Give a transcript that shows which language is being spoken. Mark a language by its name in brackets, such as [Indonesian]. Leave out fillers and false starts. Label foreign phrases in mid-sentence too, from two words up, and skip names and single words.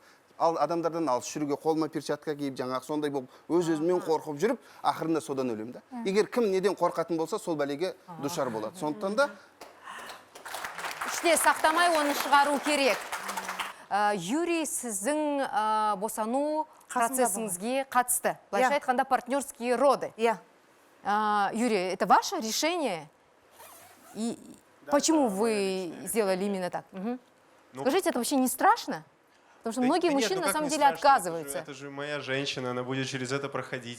[Kazakh] Ал адамдардан алыс жүруге, қолыма перчатка киіп, жаңағы сондай болып, өз-өзімен қорқып жүріп, ақырында содан өлемін да. Егер кім неден қорқатын болса, сол бәлеге душар болады. Сондықтан да Іште сақтамай оны шығару керек. Юрий, сіздің босану процессіңізге қатысты. Былайша айтқанда [Russian] партнерские роды. Юрий, это ваше решение? И почему вы сделали именно так? Скажите, это вообще не страшно? Потому что многие мужчины на самом деле отказываются. Это же моя женщина, она будет через это проходить.